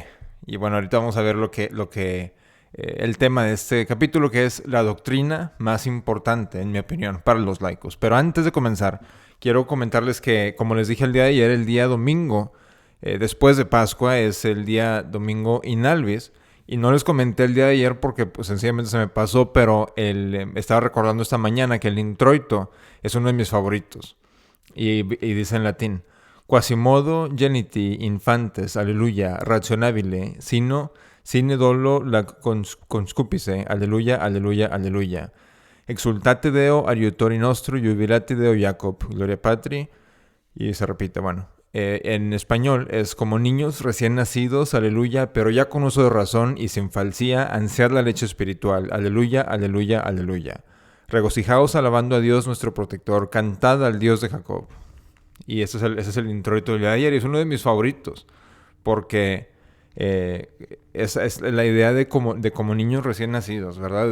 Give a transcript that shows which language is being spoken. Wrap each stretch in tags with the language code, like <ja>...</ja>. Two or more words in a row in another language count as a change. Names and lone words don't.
<es>Y bueno, ahorita vamos a ver el tema de este capítulo, que es la doctrina más importante, en mi opinión, para los laicos. Pero antes de comenzar, quiero comentarles que, como les dije el día de ayer, el día domingo, después de Pascua, es el día domingo</es> <la>in albis.</la> <es>Y no les comenté el día de ayer porque pues, sencillamente se me pasó, pero estaba recordando esta mañana que el introito es uno de mis favoritos. Y dice en latín:</es> <la>Quasimodo geniti infantes, alleluia, rationabile, sine dolo la conscupice, alleluia, alleluia, alleluia. Exultate Deo, aiutori nostro, jubilate Deo Jacob, gloria patri.</la> <es>Y se repite, bueno. En español es: como niños recién nacidos, aleluya, pero ya con uso de razón y sin falsía, ansiad la leche espiritual, aleluya, aleluya, aleluya. Regocijaos alabando a Dios nuestro protector, cantad al Dios de Jacob. Y ese es el introito del día de ayer, y es uno de mis favoritos, porque esa es la idea de como niños recién nacidos, ¿verdad?</es>